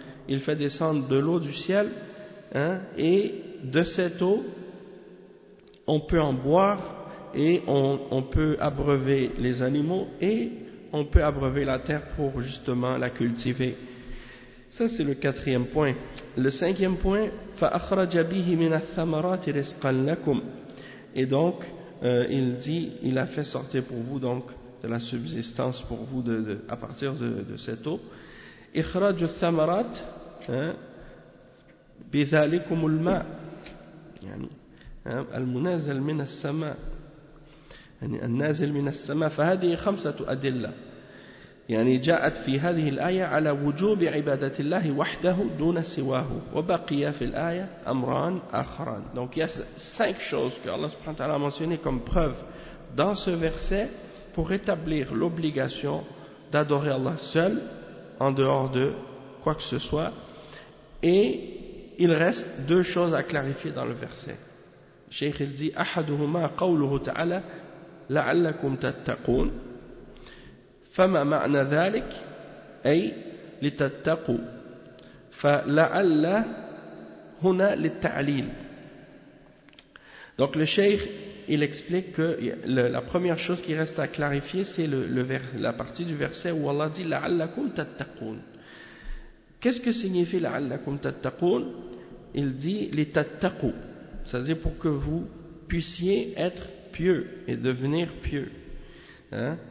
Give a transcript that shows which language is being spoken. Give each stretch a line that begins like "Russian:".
French: Il fait descendre de l'eau du ciel, hein, et de cette eau on peut en boire et on peut abreuver les animaux et on peut abreuver la terre pour justement la cultiver. Ça c'est le quatrième point. Le cinquième point,
Arabic: فأخرج به من الثمرات رزقا لكم.
French: Et donc, il dit, il a fait sortir pour vous donc de la subsistance pour vous de à partir de cette eau.
Arabic: إخراج الثمرات بذلكم الماء. يعني المنازل من السماء. يعني النازل من السماء. فهذه خمسة أدلة. يعني جاءت في هذه الآية على وجوب عبادة الله وحده دون سواه وبقي في الآية أمران آخران.
French: Donc il y a cinq choses que Allah subhanahu wa ta'ala a mentionné comme preuve dans ce verset pour établir l'obligation d'adorer Allah seul en dehors de quoi que ce soit, et il reste deux choses à clarifier dans le verset. Cheikh il dit
Arabic: أحدهما قوله تعالى لعلكم تتقون. فما معنى ذلك أي لتتقوا فلعل هنا للتعليل
French: Donc le cheikh, il explique que la première chose qui reste à clarifier, c'est la partie du verset où Allah dit « La'allakum tattaqoun ». Qu'est-ce que signifie « La'allakum tattaqoun » Il dit « Les tattaqou », c'est-à-dire pour que vous puissiez être pieux et devenir pieux. Hein?